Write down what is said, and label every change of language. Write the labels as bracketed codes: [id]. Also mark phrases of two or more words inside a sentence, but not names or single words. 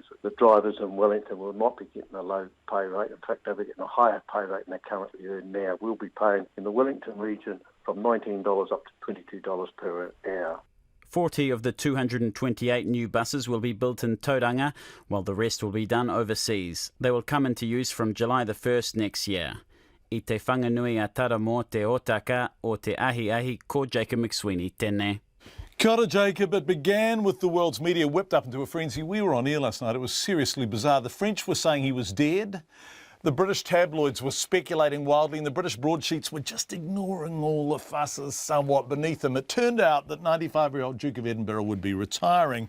[en] The drivers in Wellington will not be getting a low pay rate. In fact, they'll be getting a higher pay rate than they currently earn now. We'll be paying in the Wellington region from $19 up to $22 per hour. 40 of the 228 new buses will be built in Tauranga, while the rest will be done overseas. They will come into use from July the 1st next year. [mi] I te whanganui a tara mō te otaka o te ahi ko Jacob McSweeney, tēnei. Kia ora, Jacob. [en] It began with the world's media whipped up into a frenzy. We were on air last night. It was seriously bizarre. The French were saying he was dead. The British tabloids were speculating wildly and the British broadsheets were just ignoring all the fusses somewhat beneath them. It turned out that 95-year-old Duke of Edinburgh would be retiring.